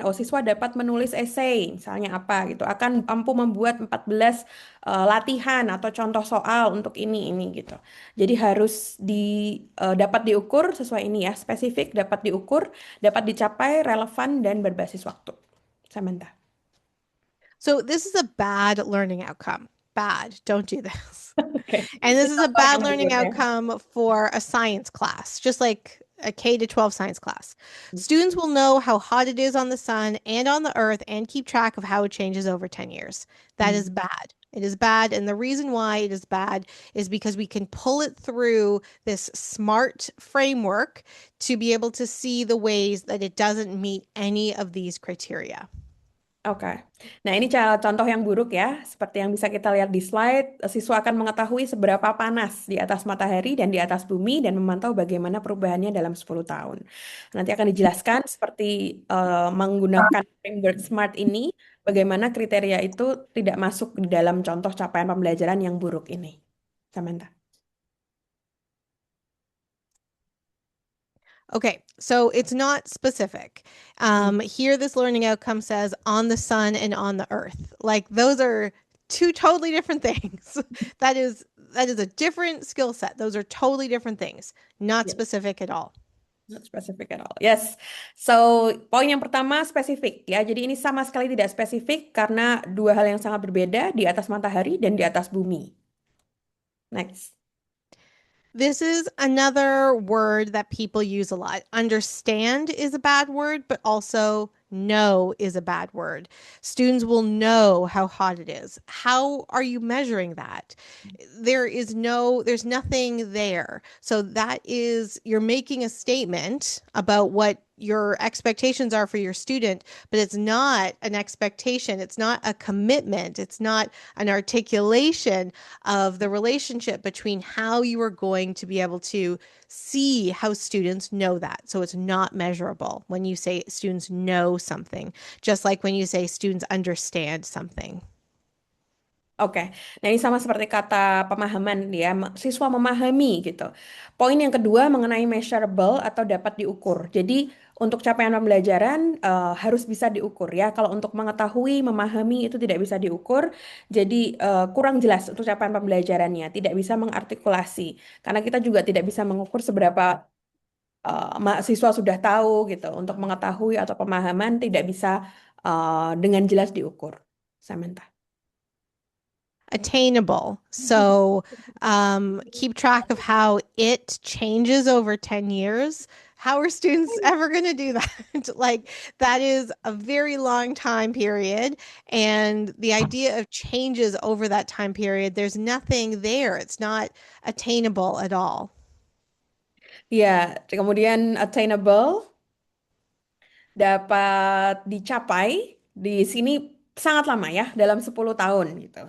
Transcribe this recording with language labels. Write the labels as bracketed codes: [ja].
[id] Oh siswa dapat menulis essay, misalnya apa gitu, akan mampu membuat 14 latihan atau contoh soal untuk ini gitu. Jadi harus dapat diukur sesuai ini ya, spesifik, dapat diukur, dapat dicapai, relevan dan berbasis waktu. Samantha. [en] So this is a bad learning outcome. Bad. Don't do this. Okay. And this is a [id] Contoh [en] bad [id] yang [en] learning [id] buruk ya. [en] outcome for a science class, just like a K to 12 science class. Students will know how hot it is on the sun and on the earth and keep track of how it changes over 10 years. That is bad. It is bad. And the reason why it is bad is because we can pull it through this SMART framework to be able to see the ways that it doesn't meet any of these criteria. [id] Oke. Nah, ini contoh yang buruk ya. Seperti yang bisa kita lihat di slide, siswa akan mengetahui seberapa panas di atas matahari dan di atas bumi dan memantau bagaimana perubahannya dalam 10 tahun. Nanti akan dijelaskan seperti menggunakan framework SMART ini, bagaimana kriteria itu tidak masuk di dalam contoh capaian pembelajaran yang buruk ini. Samantha. [en] Okay, so it's not specific. Here, this learning outcome says on the sun and on the earth. Like those are two totally different things. That is a different skill set. Those are totally different things, not specific at all. Not specific at all. Yes. [id] So, poin yang pertama spesifik ya. Jadi ini sama sekali tidak spesifik karena dua hal yang sangat berbeda di atas matahari dan di atas bumi. Next. [en] This is another word that people use a lot. Understand is a bad word, but also know is a bad word. Students will know how hot it is. How are you measuring that? There's nothing there. So that is, you're making a statement about what your expectations are for your student, but it's not an expectation. It's not a commitment. It's not an articulation of the relationship between how you are going to be able to see how students know that. So it's not measurable when you say students know something, just like when you say students understand something. [id] Oke, nah ini sama seperti kata pemahaman dia, siswa memahami gitu. Poin yang kedua mengenai measurable atau dapat diukur. Jadi untuk capaian pembelajaran harus bisa diukur ya. Kalau untuk mengetahui, memahami itu tidak bisa diukur. Jadi kurang jelas untuk capaian pembelajarannya, tidak bisa mengartikulasi. Karena kita juga tidak bisa mengukur seberapa mahasiswa sudah tahu gitu. Untuk mengetahui atau pemahaman tidak bisa dengan jelas diukur. Samantha. [en] Attainable. So keep track of how it changes over 10 years. How are students ever going to do that? Like, that is a very long time period. And the idea of changes over that time period, there's nothing there. It's not attainable at all. [id] Ya, kemudian attainable dapat dicapai di sini sangat lama ya, dalam 10 tahun gitu.